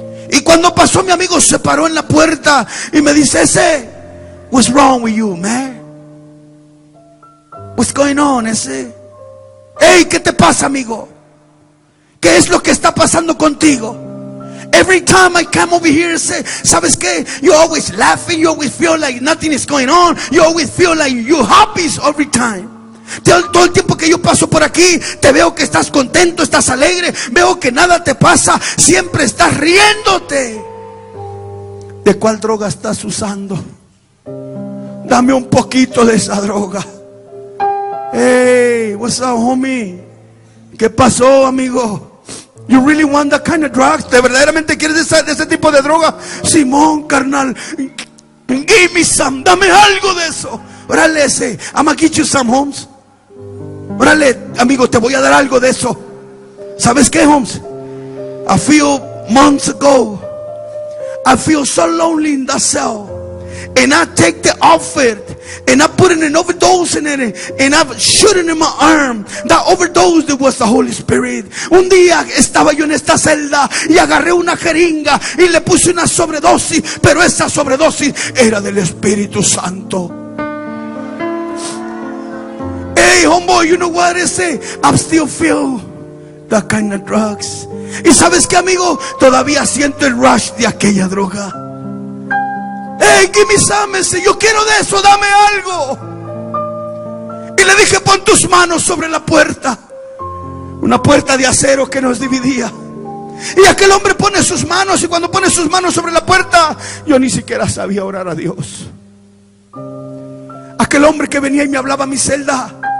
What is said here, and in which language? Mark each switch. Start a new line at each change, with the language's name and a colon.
Spanish: Y cuando pasó mi amigo, se paró en la puerta y me dice: ese,
English: what's wrong with you, man? What's going on, ese? Hey,
Spanish: ¿qué te pasa, amigo? ¿Qué es lo que está pasando contigo?
English: Every time I come over here, say,
Spanish: ¿sabes qué?
English: You're always laughing, you always feel like nothing is going on, you always feel like you're happy every time.
Spanish: Todo el tiempo que yo paso por aquí, te veo que estás contento, estás alegre, veo que nada te pasa, siempre estás riéndote. ¿De cuál droga estás usando? Dame un poquito de esa droga.
English: Hey, what's up, homie?
Spanish: ¿Qué pasó, amigo?
English: You really want that kind of drugs?
Spanish: ¿De verdaderamente quieres de ese tipo de droga? Simón, carnal,
English: give me some,
Spanish: dame algo de eso. Órale, ese,
English: I'm gonna get you some,
Spanish: Holmes. Órale, amigo, te voy a dar algo de eso. ¿Sabes qué, Holmes?
English: A few months ago, I feel so lonely in that cell, and I take the outfit and I put an overdose in it, and I shoot it in my arm. That overdose, that was the Holy Spirit.
Spanish: Un día estaba yo en esta celda y agarré una jeringa y le puse una sobredosis, pero esa sobredosis era del Espíritu Santo.
English: Hey, homeboy, you know what I say? I'm still feel that kind of drugs.
Spanish: Y sabes qué, amigo, todavía siento el rush de aquella droga.
English: Hey, give me some,
Spanish: yo quiero de eso, dame algo. Y le dije: pon tus manos sobre la puerta. Una puerta de acero que nos dividía. Y aquel hombre pone sus manos, y cuando pone sus manos sobre la puerta, yo ni siquiera sabía orar a Dios. Aquel hombre que venía y me hablaba a mi celda,